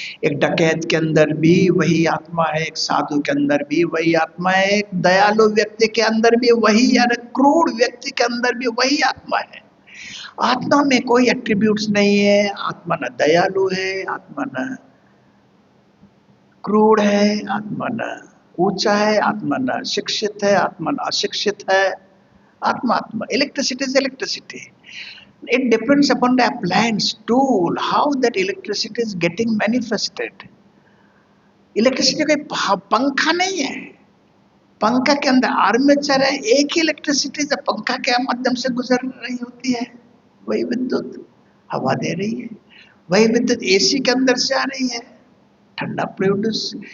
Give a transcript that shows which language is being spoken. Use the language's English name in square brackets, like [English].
[Hindi] एक डकैत के अंदर भी वही आत्मा है, एक साधु के अंदर भी वही आत्मा है, एक दयालु व्यक्ति के अंदर भी वही, यानी क्रूर व्यक्ति के अंदर भी वही आत्मा है। आत्मा में कोई एट्रीब्यूट्स नहीं है। आत्मा न दयालु है, आत्मा न क्रूर है, आत्मा न ऊंचा है, आत्मा न शिक्षित है, आत्मा न अशिक्षित है। आत्मा आत्मा, [English] Electricity is electricity. It depends upon the appliance tool, how that electricity is getting manifested. [Hindi] Electricity कोई पंखा नहीं है, पंखा के अंदर आर्मेचर है, एक ही इलेक्ट्रिसिटी जब पंखा के माध्यम से गुजर रही होती है, वही विद्युत हवा दे रही है, वही विद्युत एसी के अंदर से आ रही है, ठंडा प्रोड्यूस।